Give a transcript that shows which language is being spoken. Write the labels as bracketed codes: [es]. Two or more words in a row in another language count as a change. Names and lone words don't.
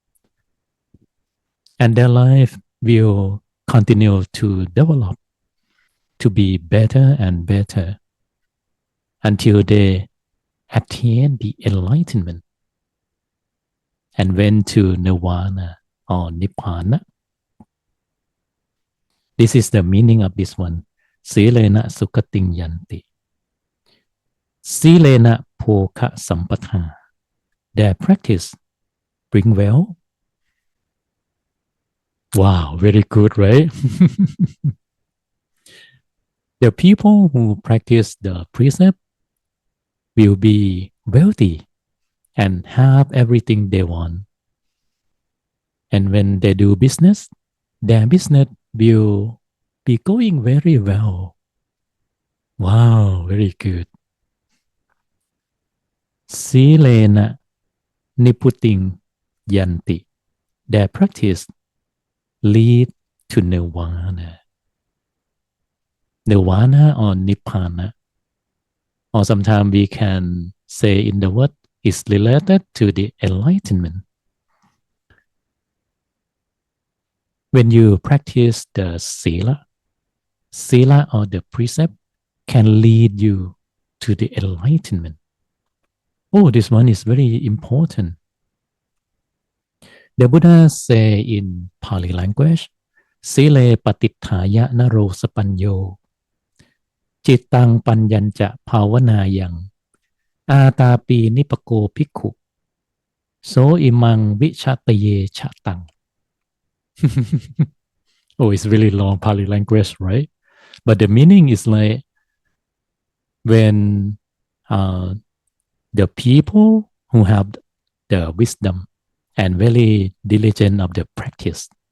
[en] And their life will continue to develop, to be better and better until they attain the enlightenment and went to nirvana or nibbana. This is the meaning of this one. [pi] Silena sukhating yanti. Silena phokha sampatha. [en] Their practice bring well. Wow, very good, right? The people who practice the precept will be wealthy and have everything they want. And when they do business, their business will be going very well. Wow, very good. [pi] Silena niputing yanti. [en] Their practice lead to nirvana. Nirvana or nibbana. Or sometimes we can say in the word is related to the enlightenment. When you practice the sila or the precept can lead you to the enlightenment. Oh, this one is very important. The Buddha say in Pali language, [pi] Sile patithaya naro sapanyo, Chittang panyancha pavanayang, Atapi nipako pikhu, So imang vichataye chatang. [en] Oh, it's really long Pali language, right? But the meaning is like when the people who have the wisdom and very diligent of the practice,